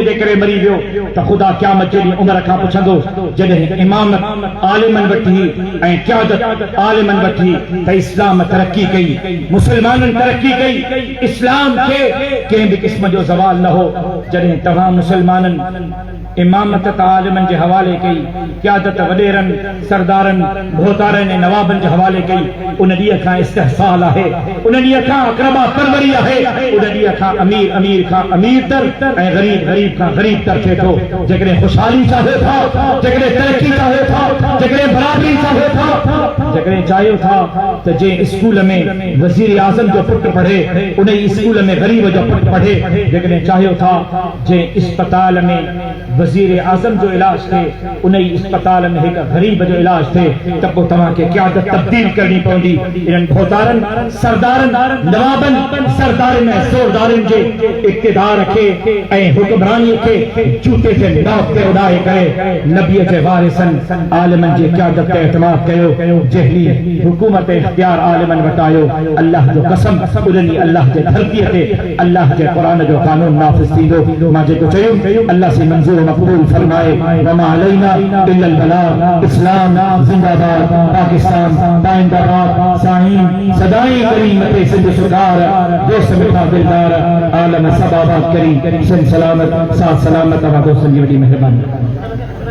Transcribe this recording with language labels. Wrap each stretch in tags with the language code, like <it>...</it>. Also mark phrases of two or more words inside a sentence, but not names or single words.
<sd>جے کرے مری بیو تو خدا قیامت جے عمر کھا پچھندو جنہیں امامت عالمن بٹھی اے قیادت عالمن بٹھی تو اسلام ترقی کئی مسلمانن ترقی کئی اسلام کے کہ بھی قسم جو زوال نہ ہو جنہیں تمام مسلمانن امامت عالمن جے حوالے کئی قیادت وڈیرن سردارن بھوتارن نوابن جے حوالے کئی ان ڈیہ کھا استحصال ہے ان ڈیہ کھا اقربا پروری ہے ان ڈیہ کھا امیر کھا امیر تر اے غریب کھا غریب تر تھے تو جگرے خوشحالی چاہے تھا جگرے ترقی چاہے تھا جگرے برابری چاہے تھا جگرے چاہے تھا تو جے اسکول میں وزیر اعظم جو پٹ پڑھے انہیں اسکول میں غریب جو پٹ پڑھے جگرے چاہے تھا جے اسپتال میں وزیر اعظم جو علاج تھے انہیں اسپتال میں ایک غریب جو علاج تھے تب وہ تمام کے قیادت تبدیل کرنی پوندی ان بھوتارن سردارن نوابن سردارن میں سوردارن جے اقتدار رکھے اے حکمرانی کے جوتے سے ناک کے اڑائے کرے نبی کے وارثن عالمن جے قیادت کے اعتماد کیو جہلی حکومت اختیار عالمن بتایو اللہ جو قسم انہی اللہ کے دھرتی تے اللہ کے قرآن جو قانون نافذ تھیندو ماجے کو چاہیو اللہ سے منظور مقبول فرمائے</sd> <ar>وما علینا الا البلاغ</ar> <sd>اسلام زندہ باد پاکستان دائندہ باد سائیں صدائیں کریمت سندھ سردار دوست مٹھا دلدار عالم سب آباد کریم سن سلامت ساتھ سلامت آباد دوستن کی بڑی مہربانی</sd>